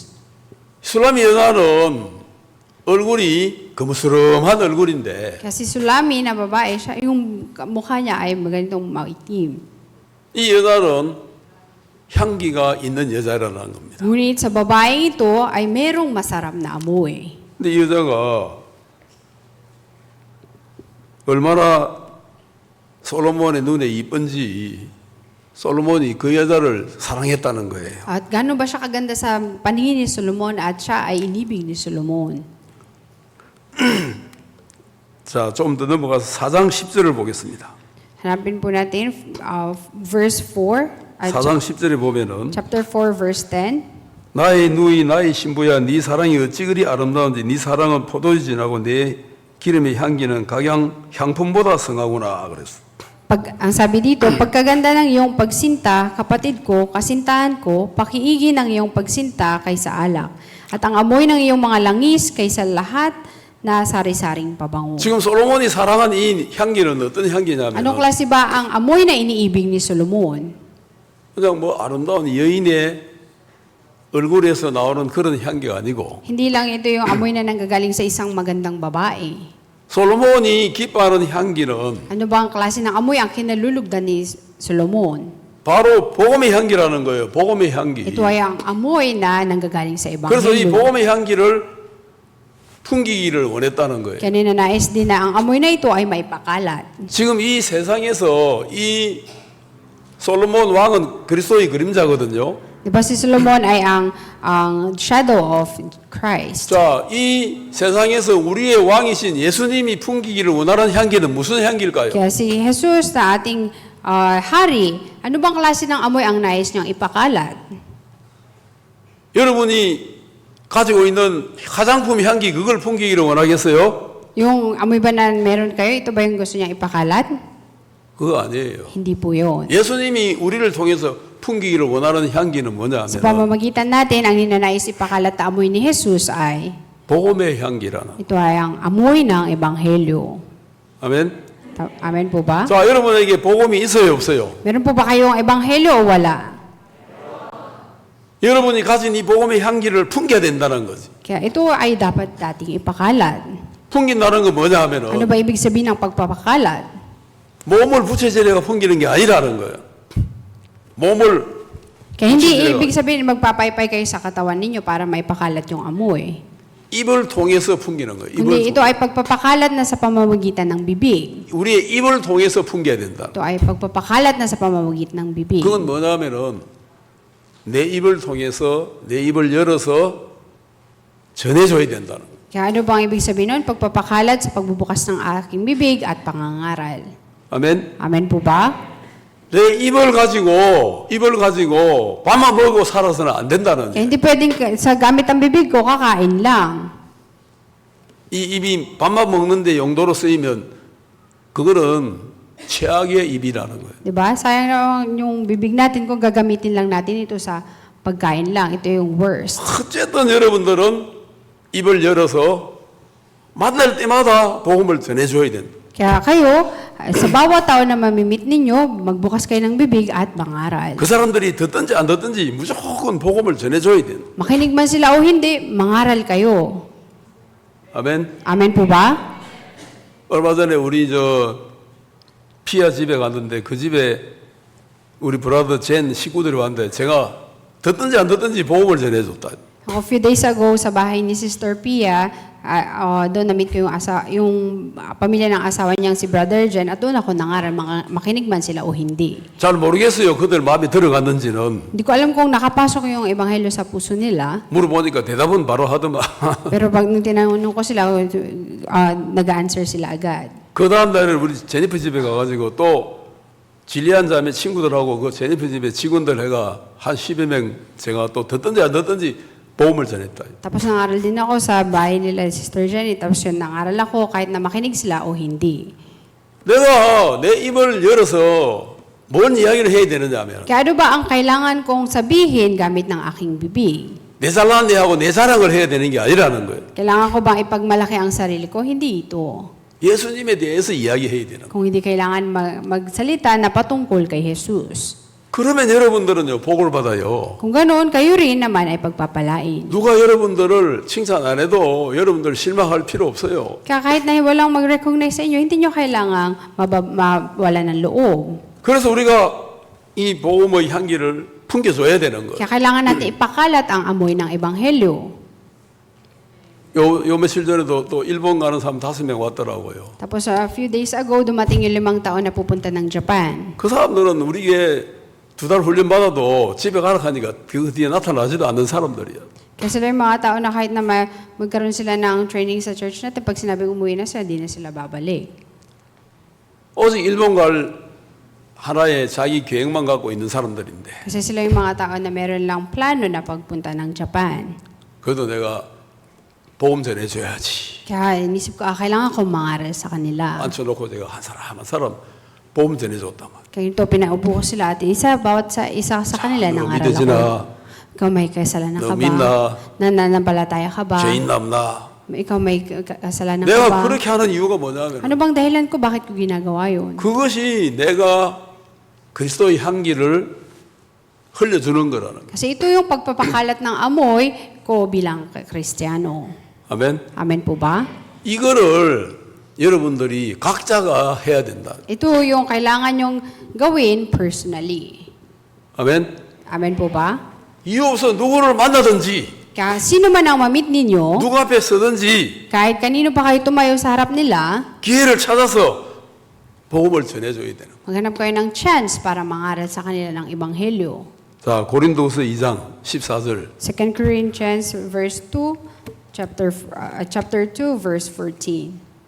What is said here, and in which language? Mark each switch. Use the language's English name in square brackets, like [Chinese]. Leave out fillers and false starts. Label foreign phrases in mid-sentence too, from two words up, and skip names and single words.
[Korean] 술람미 여자는 얼굴이 거무스름한 얼굴인데 [Filipino] Kasi Sulami na babae, siya, yung mukha niya ay ganitong maitim. [Korean] 이 여자는 향기가 있는 여자라는 겁니다. [Filipino] Ngunit sa babae ito ay merong masarap na amoy. [Korean] 근데 이 여자가 얼마나 솔로몬의 눈에 이쁜지 솔로몬이 그 여자를 사랑했다는 거예요. [Filipino] At gano'n ba siya kaganda sa paningin ni Solomon at siya ay inibig ni Solomon? [Korean] 자, 좀 더 넘어가서 4장 10절을 보겠습니다. [Filipino] Hanapin po natin verse 4, [Korean] 4장 10절에 보면은 [English] chapter 4 verse 10. [Korean] 나의 누이 나의 신부야 네 사랑이 어찌 그리 아름다운지 네 사랑은 포도주 진하고 네 기름의 향기는 각양 향품보다 성하구나 그랬어. [Filipino] Ang sabi dito, pagkaganda ng iyong pagsinta, kapatid ko, kasintahan ko, pakiigi ng iyong pagsinta kaysa alak. At ang amoy ng iyong mga langis kaysa lahat na sari-saring pabango. [Korean] 지금 솔로몬이 사랑한 이 향기는 어떤 향기냐면 [Filipino] Anong klase ba ang amoy na iniibig ni Solomon? [Korean] 그냥 뭐 아름다운 여인의 얼굴에서 나오는 그런 향기가 아니고 [Filipino] Hindi lang ito yung amoy na nanggagaling sa isang magandang babae. [Korean] 솔로몬이 기뻐하는 향기는 [Filipino] Ano ba ang klase ng amoy ang kinalulugdan ni Solomon? [Korean] 바로 복음의 향기라는 거예요. 복음의 향기. [Filipino] Ito ay ang amoy na nanggagaling sa [Korean] 그래서 이 [Filipino] Ebanghelyo. [Korean] 복음의 향기를 풍기기를 원했다는 거예요. [Filipino] Kaya ninanais din na ang amoy na ito ay maipakalat. [Korean] 지금 이 세상에서 이 솔로몬 왕은 그리스도의 그림자거든요. [Filipino] Diba si Solomon ay ang [English] shadow of Christ. [Korean] 자, 이 세상에서 우리의 왕이신 예수님이 풍기기를 원하는 향기는 무슨 향기일까요? [Filipino] Kaya si Jesus na ating hari, ano bang klase ng amoy ang nais niyang ipakalat? [Korean] 여러분이 가지고 있는 화장품 향기 그걸 풍기기를 원하겠어요? [Filipino] Yung amoy ba na meron kayo, ito ba yung gusto niyang ipakalat? [Korean] 그거 아니에요. [Filipino] Hindi po yun. [Korean] 예수님이 우리를 통해서 풍기기를 원하는 향기는 뭐냐 [Filipino] Sa [Korean] 하면 [Filipino] pamamagitan natin, ang ninanais ipakalat na amoy ni Jesus ay, [Korean] 복음의 향기라는. [Filipino] ito ay ang amoy ng Ebanghelyo. [Korean] 아멘. [Filipino] Amen po ba? [Korean] 자, 여러분에게 복음이 있어요, 없어요? [Filipino] Meron po ba kayong Ebanghelyo o wala? [Korean] 여러분이 가진 이 복음의 향기를 풍겨야 된다는 거지. [Filipino] Kaya ito ay dapat dating ipakalat. [Korean] 풍긴다는 건 뭐냐 [Filipino] Ano [Korean] 하면은 [Filipino] ba ibig sabihin ng pagpapakalat? [Korean] 몸을 부채질해가 풍기는 게 아니라는 거예요. 몸을 [Filipino] Kaya hindi [Korean] 부채질해가 [Filipino] ibig sabihin magpapaypay kayo sa katawan ninyo para maipakalat yung amoy. [Korean] 입을 통해서 풍기는 거예요. [Filipino] Kundi ito ay pagpapakalat na sa pamamagitan ng bibig. [Korean] 우리의 입을 통해서 풍겨야 된다. [Filipino] Ito ay pagpapakalat na sa pamamagitan ng bibig. [Korean] 그건 뭐냐면은 내 입을 통해서 내 입을 열어서 전해줘야 된다는 거예요. [Filipino] Kaya ano bang ibig sabihin nun? Pagpapakalat sa pagbubukas ng aking bibig at pangangaral. [Korean] 아멘. [Filipino] Amen po ba? [Korean] 내 입을 가지고 밥만 먹고 살아서는 안 된다는 [Filipino] Kaya hindi pwedeng sa gamit ang bibig ko, kakain lang. [Korean] 이 입이 밥만 먹는데 용도로 쓰이면 그거는 최악의 입이라는 거예요. [Filipino] Diba? Sayang naman yung bibig natin kung gagamitin lang natin ito sa pagkain lang. Ito yung worst. [Korean] 어쨌든 여러분들은 입을 열어서 만날 때마다 복음을 전해줘야 된다. [Filipino] Kaya kayo, sa bawat tao na mamimit ninyo, magbukas kayo ng bibig at mangaral. [Korean] 그 사람들이 듣든지 안 듣든지 무조건 복음을 전해줘야 된다. [Filipino] Makinig man sila o hindi, mangaral kayo. [Korean] 아멘. [Filipino] Amen po ba? [Korean] 얼마 전에 우리 피아 집에 갔는데 그 집에 우리 브라더 젠 식구들이 왔는데 제가 듣든지 안 듣든지 복음을 전해줬다. [English] A few days ago, [Filipino] sa bahay ni Sister Pia, doon na-meet ko yung pamilya ng asawa niyang si Brother Jen, at doon ako nangaral, makinig man sila o hindi. [Korean] 잘 모르겠어요. 그들 마음에 들어갔는지는. [Filipino] Hindi ko alam kung nakapasok yung ebanghelyo sa puso nila, [Korean] 물어보니까 대답은 바로 하더만. [Filipino] pero pag nung tinanong ko sila, nag-answer sila agad. [Korean] 그 다음 날에 우리 제니퍼 집에 가가지고 또 진리한 자매 친구들하고 그 제니퍼 집에 직원들 해가 한 10여 명 제가 또 듣든지 안 듣든지 복음을 전했다. [Filipino] Tapos nangaral din ako sa bahay nila Sister Jenny, tapos yun, nangaral ako kahit na makinig sila o hindi. [Korean] 내가 내 입을 열어서 뭔 이야기를 해야 되느냐면 [Filipino] Kaya ano ba ang kailangan kong sabihin gamit ng aking bibig? [Korean] 내 잘난 데하고 내 자랑을 해야 되는 게 아니라는 거예요. [Filipino] Kailangan ko bang ipagmalaki ang sarili ko? Hindi ito. [Korean] 예수님에 대해서 이야기해야 되는 거예요. [Filipino] Kung hindi kailangan magsalita na patungkol kay Jesus. [Korean] 그러면 여러분들은요 복을 받아요. [Filipino] Kung ganoon, kayo rin naman ay pagpapalain. [Korean] 누가 여러분들을 칭찬 안 해도 여러분들 실망할 필요 없어요. [Filipino] Kaya kahit na walang mag-recognize sa inyo, hindi nyo kailangang mawala ng loob. [Korean] 그래서 우리가 이 복음의 향기를 풍겨줘야 되는 거예요. [Filipino] Kaya kailangan natin ipakalat ang amoy ng ebanghelyo. [Korean] 요 며칠 전에도 또 일본 가는 사람 5명 왔더라고요. [English] Tapos a few days ago, [Filipino] dumating yung 5 taon na pupunta ng Japan. [Korean] 그 사람들은 우리에게 2달 훈련 받아도 집에 가라 하니까 그 뒤에 나타나지도 않는 사람들이야. [Filipino] Kaya sila yung mga tao na kahit na magkaroon sila ng training sa church natin, pag sinabing umuwi na sila, di na sila babalik. [Korean] 오직 일본 갈 하나의 자기 계획만 갖고 있는 사람들인데. [Filipino] Kasi sila yung mga tao na meron lang plano na pagpunta ng Japan. [Korean] 그래도 내가 복음 전해줘야지. [Filipino] Kaya inisip ko, kailangan ko mangaral sa kanila. [Korean] 앉혀놓고 제가 한 사람 복음 전해줬단 말이야. [Filipino] Kaya ito, pinaupo ko sila at isa sa kanila [Korean] 너 [Filipino] nangaral [Korean] 믿어지나? [Filipino] ako. Ikaw may kasalanan [Korean] 너 [Filipino] ka ba? [Korean] 믿나? [Filipino] Nananampalataya ka ba? [Korean] 죄인 남나? [Filipino] Ikaw may kasalanan ka [Korean] 내가 [Filipino] ba? [Korean] 그렇게 하는 이유가 뭐냐면 [Filipino] Ano bang dahilan ko bakit ko ginagawa yun? [Korean] 그것이 내가 그리스도의 향기를 흘려주는 거라는 거예요. [Filipino] Kasi ito yung pagpapakalat ng amoy ko bilang Kristiyano. [Korean] 아멘. [Filipino] Amen po ba? [Korean] 이거를 여러분들이 각자가 해야 된다. [Filipino] Ito yung kailangan yung gawin personally. [Korean] 아멘. [Filipino] Amen po ba? [Korean] 이유 없어 누구를 만나든지 [Filipino] Kaya sino man ang ma-meet ninyo, [Korean] 누구 앞에 서든지 [Filipino] kahit kanino pa kayo tumayo sa harap nila, [Korean] 기회를 찾아서 복음을 전해줘야 되는 거예요. [Filipino] maghanap kayo ng chance para mangaral sa kanila ng Ebanghelyo. [Korean] 자, 고린도후서 2장 14절. [English] 2 Corinthians verse 2, chapter 2, verse 14.